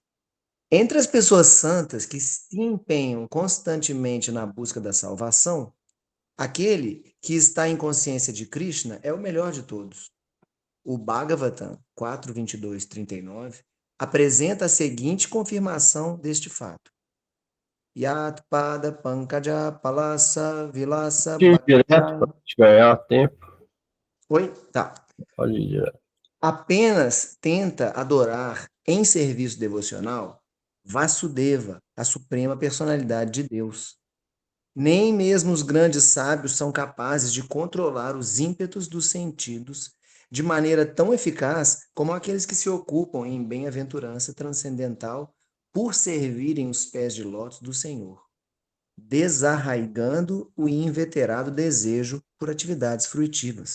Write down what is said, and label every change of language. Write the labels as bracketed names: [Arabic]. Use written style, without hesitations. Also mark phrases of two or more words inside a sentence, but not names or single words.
[Portuguese] Entre as pessoas santas que se empenham constantemente na busca da salvação, aquele que está em consciência de Krishna é o melhor de todos. O Bhagavatam 4.22.39 apresenta a seguinte confirmação deste fato. [Sanskrit] Yat pada pankaja palasa vilasa [Portuguese] Direto para ganhar tempo. Oi? Tá. Pode ir direto. Apenas tenta adorar em serviço devocional Vasudeva, a suprema personalidade de Deus. Nem mesmo os grandes sábios são capazes de controlar os ímpetos dos sentidos de maneira tão eficaz como aqueles que se ocupam em bem-aventurança transcendental por servirem os pés de lótus do Senhor, desarraigando o inveterado desejo por atividades fruitivas.